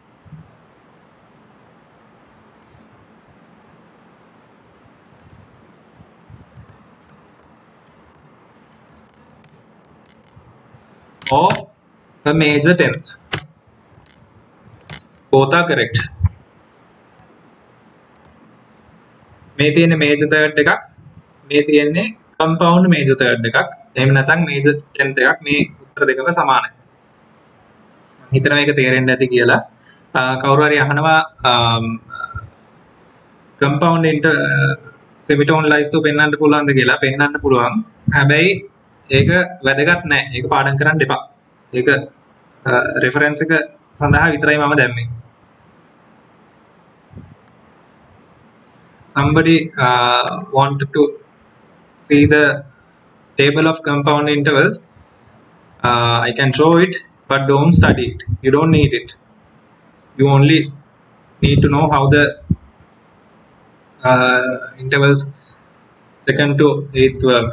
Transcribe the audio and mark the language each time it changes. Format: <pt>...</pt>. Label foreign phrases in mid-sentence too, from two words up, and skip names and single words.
<en>Or a major tenth. Both are correct.</en> <si>මේ තියෙන්නේ</si> <en>major third</en> <si>එකක්, මේ තියෙන්නේ</si> <en>compound major third</en> <si>එකක්. එහෙම නැත්නම්</si> <en>major tenth</en> <si>එකක්. මේ උත්තර දෙකම සමානයි. මම හිතනවා මේක තේරෙන්න ඇති කියලා. කවුරු හරි අහනවා</si> <en>compound semitone</en> <si>ලයිස්තුව පෙන්වන්න පුළුවන්ද කියලා. පෙන්වන්න පුළුවන්. හැබැයි ඒක වැදගත් නැහැ. ඒක පාඩම් කරන්න එපා. ඒක reference එක සඳහා විතරයි මම දැම්මේ.</si> <en>Somebody wanted to see the table of compound intervals. I can show it, but don't study it. You don't need it. You only need to know how the intervals second to eighth work.</en>